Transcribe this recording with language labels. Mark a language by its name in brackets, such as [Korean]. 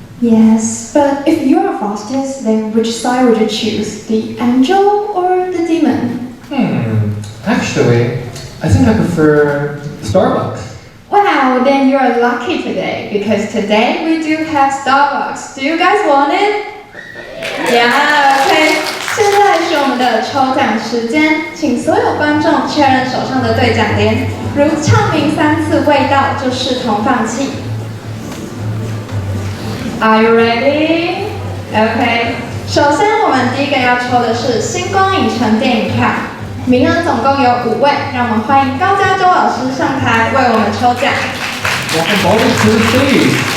[English] Yes, but if you are Faustus, then which side would you choose? The angel or the demon? Actually, I think I prefer Starbucks. Wow, then you are lucky today, because today we do have Starbucks. Do you guys want it? Yeah, okay. [Chinese] 现在是我们的抽奖时间，请所有观众确认手上的兑奖联，如唱名3次未到就视同放弃。 [English] Are you ready? OK。 [Chinese] 首先，我们第一个要抽的是星光影城电影票，名额总共有5位，让我们欢迎高嘉洲老师上台为我们抽奖。 [English] Welcome both to the stage.